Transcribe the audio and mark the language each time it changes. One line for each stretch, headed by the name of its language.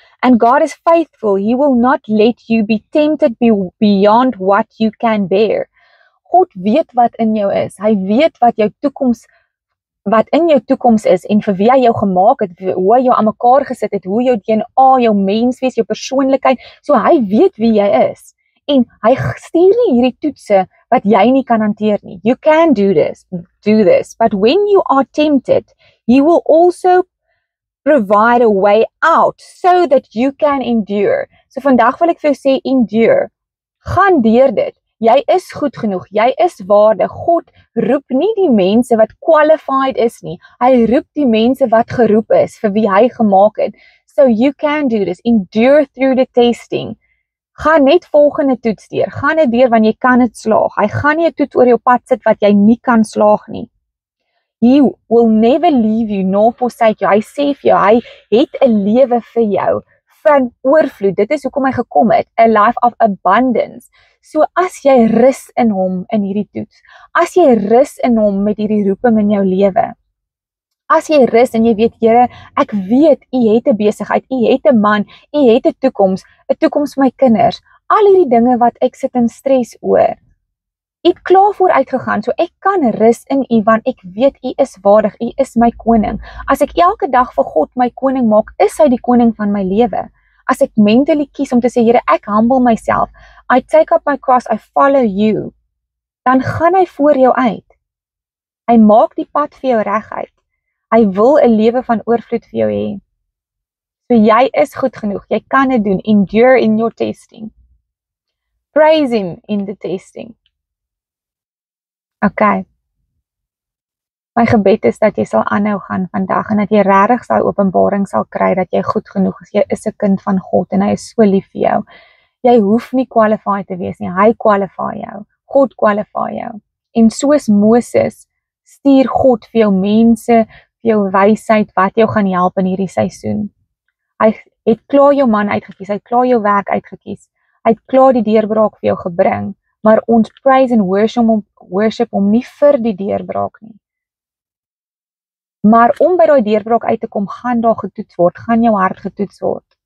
English: And God is faithful, He will not let you be tempted beyond what you can bear.
Afrikaans: God weet wat in jou is. Hy weet wat in jou toekoms is en vir wie hy jou gemaak het, hoe hy jou aan mekaar gesit het, hoe jou DNA, jou menswees, jou persoonlikheid, so hy weet wie jy is. En hy stuur nie hierdie toetse wat jy nie kan hanteer nie.
English: You can do this, but when you are tempted, He will also provide a way out so that you can endure.
Afrikaans: So vandag wil ek vir jou sê, endure. Gaan deur dit. Jy is goed genoeg, jy is waardig. God roep nie die mense wat qualified is nie. Hy roep die mense wat geroep is, vir wie hy gemaak het.
English: So you can do this, endure through the testing.
Afrikaans: Gaan net volgende toets deur, gaan dit deur want jy kan dit slaag. Hy gaan nie 'n toets oor jou pad sit wat jy nie kan slaag nie.
English: He will never leave you nor forsake you.
Afrikaans: Hy sê vir jou, hy het 'n lewe vir jou van oorvloed. Dit is hoekom hy gekom het,
English: a life of abundance.
Afrikaans: So as jy rus in hom in hierdie toets, as jy rus in hom met hierdie roeping in jou lewe, as jy rus en jy weet, Here, ek weet, U het 'n besigheid, U het 'n man, U het 'n toekoms vir my kinders, al hierdie dinge wat ek sit in stres oor. U het klaar vooruit gegaan, so ek kan rus in U, want ek weet U is waardig, U is my koning. As ek elke dag vir God my koning maak, is hy die koning van my lewe. As ek mentally kies om te sê, Here, ek humble myself,
English: I take up my cross, I follow you,
Afrikaans: dan gaan hy voor jou uit. Hy maak die pad vir jou reguit. Hy wil 'n lewe van oorvloed vir jou hê. So jy is goed genoeg, jy kan dit doen.
English: Endure in your testing. Praise Him in the testing. Okay.
Afrikaans: My gebed is dat jy sal aanhou gaan vandag en dat jy regtig daai openbaring sal kry dat jy goed genoeg is. Jy is 'n kind van God en hy is so lief vir jou. Jy hoef nie qualified te wees nie, hy qualify jou. God qualify jou. En soos Moses stuur God vir jou mense, vir jou wysheid wat jou gaan help in hierdie seisoen. Hy het klaar jou man uitgekies, hy het klaar jou werk uitgekies. Hy het klaar die deurbraak vir jou gebring, maar ons praise en worship hom nie vir die deurbraak nie. Maar om by daai deurbraak uit te kom, gaan daar getoets word, gaan jou hart getoets word.